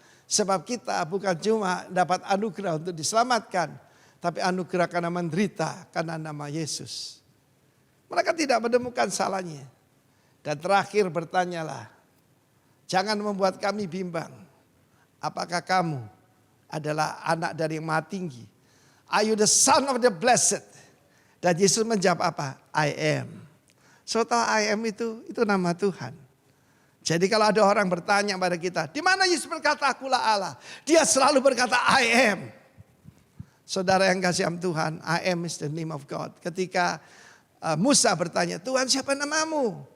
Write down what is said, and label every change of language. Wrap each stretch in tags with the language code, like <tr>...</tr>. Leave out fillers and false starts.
<id>Sebab kita bukan cuma dapat anugerah untuk diselamatkan, tapi anugerah karena menderita karena nama Yesus. Mereka tidak menemukan salahnya. Dan terakhir bertanyalah, jangan membuat kami bimbang. Apakah kamu adalah anak dari yang Maha Tinggi?</id> <en>Are you the son of the blessed?</en> <id>Dan Yesus menjawab apa?</id> <en>I am.</en> <id>So tahu I am itu nama Tuhan. Jadi kalau ada orang bertanya pada kita, di mana Yesus berkata akulah Allah? Dia selalu berkata</id> <en>I am.</en> <id>Saudara yang kasih Tuhan,</id> <en>I am is the name of God.</en> <id>Ketika Musa bertanya, Tuhan siapa namamu?</id>